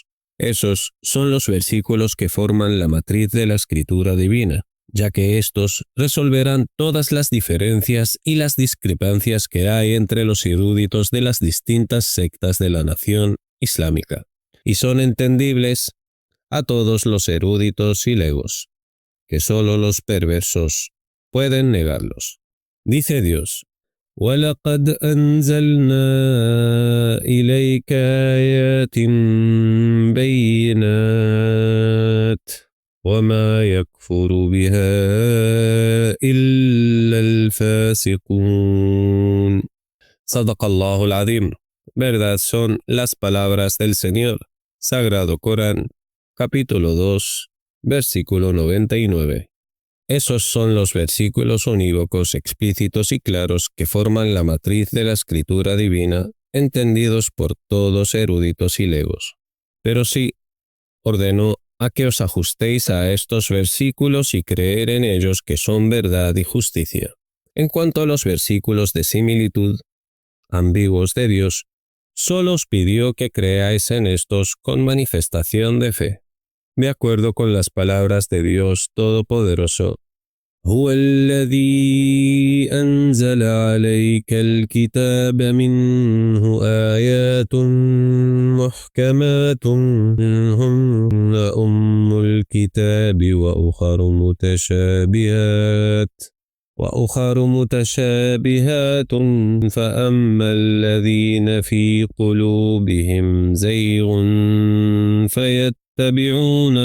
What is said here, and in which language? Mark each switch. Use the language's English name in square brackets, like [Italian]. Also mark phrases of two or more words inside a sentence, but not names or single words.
[Spanish] Esos son los versículos que forman la matriz de la escritura divina, ya que estos resolverán todas las diferencias y las discrepancias que hay entre los eruditos de las distintas sectas de la nación islámica, y son entendibles a todos los eruditos y legos, que solo los perversos pueden negarlos. Dice Dios: [Arabic] وَلَقَدْ أَنزَلْنَا إِلَيْكَ آيَاتٍ بَيِّنَاتٍ وَمَا يَكْفُرُ بِهَا إِلَّا الْفَاسِقُونَ. صدق الله العظيم. [Spanish] Verdad son las palabras del Señor. Sagrado Corán, capítulo 2, versículo 99. Esos son los versículos unívocos explícitos y claros que forman la matriz de la escritura divina, entendidos por todos eruditos y legos. Pero sí, ordeno a que os ajustéis a estos versículos y creer en ellos que son verdad y justicia. En cuanto a los versículos de similitud, ambiguos de Dios, solo os pidió que creáis en estos con manifestación de fe, de acuerdo con las palabras de Dios Todopoderoso. [Arabic] هو الذي أنزل عليك الكتاب منه آيات محكمات هن أم الكتاب وأخر متشابهات فأما الذين في قلوبهم زيغ فيتبعون